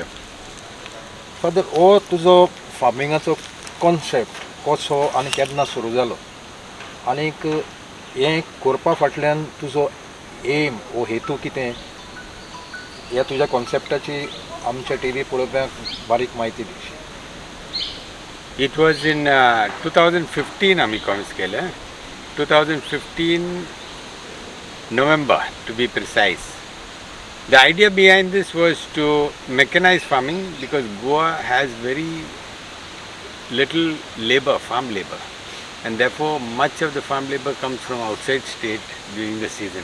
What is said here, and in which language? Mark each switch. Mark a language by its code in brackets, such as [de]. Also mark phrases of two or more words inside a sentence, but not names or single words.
[kok] फादर हो तुजो फार्मिंगाचो कॉन्सेप्ट कसो आनी केन्ना सुरू जालो आनीक हें करपा फाटल्यान तुजो एम वो हेतू कितें ह्या तुज्या कॉन्सेप्टाची आमच्या TV पळोवप्यांक बारीक म्हायती दी. [en] it was in [mr] 2015 आम्ही कॉन्स केलं. [en] 2015 November to be precise. The idea behind this was to mechanize farming because Goa has very little labor, farm labor, and therefore much of the farm labor comes from outside state during the season.